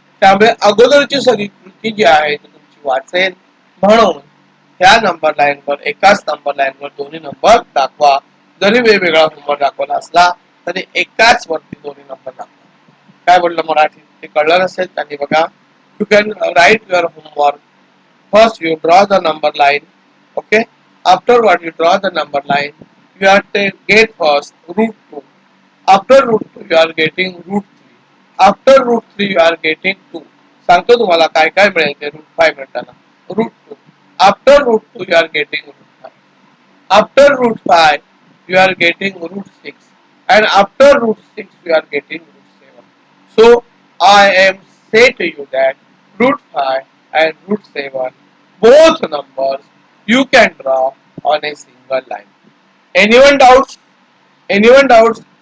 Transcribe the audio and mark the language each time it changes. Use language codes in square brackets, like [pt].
[mr] त्यामुळे अगोदरची सगळी कृती जी आहे ती तुमची वाचेल. म्हणून ह्या नंबर लाईनवर एकाच नंबर लाईनवर दोन्ही नंबर दाखवा. जरी वेगवेगळा नंबर दाखवला असला तरी एकाच वरती दोन्ही नंबर दाखवा. काय बोललं मराठी ते कळलं नसेल त्यांनी बघा. [en] You can write your homework. First you draw the number line. Okay. Afterward you draw the number line. You have to get first root 2. After root 2 you are getting root 3. After root 3 you are getting 2. [mr] सांगतो तुम्हाला काय काय मिळेल ते route 5 मिळताना. [en] Root 2. After root 2 you are getting root 5. After root 5 you are getting root 6. And after root 6 you are getting root 7. So I am say to you that root 5 and root 7 both numbers you can draw on a single line. Anyone doubts? Anyone doubts?